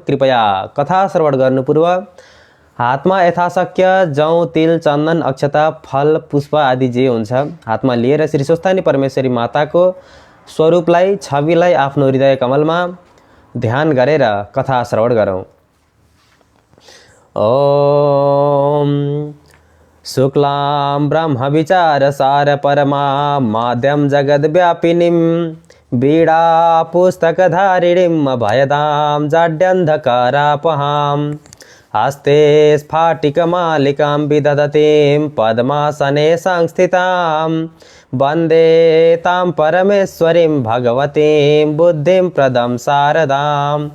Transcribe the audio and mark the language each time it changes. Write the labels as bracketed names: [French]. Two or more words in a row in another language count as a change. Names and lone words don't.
[Nepali] कृपया कथा श्रवण गर्नु पूर्व हातमा यथाशक्य जौ तिल चन्दन अक्षता फल पुष्प आदि जे हुन्छ हातमा लिएर श्री स्वस्थानी परमेश्वरी माताको स्वरूपलाई छविलाई आफ्नो हृदय कमलमा ध्यान गरेर कथा श्रवण गरौँ। [Sanskrit] ओम शुक्लां ब्रह्म विचार सार परमा माध्यम जगद्व्यापिनीं बीड़ा पुस्तकधारिणीं भयदां जाड्यन्धकारापहां हस्ते स्फाटिकमालिकां विदधतीं पद्मासने संस्थितां वन्दे तां परमेश्वरीं भगवतीं बुद्धिं प्रदं शारदाम्।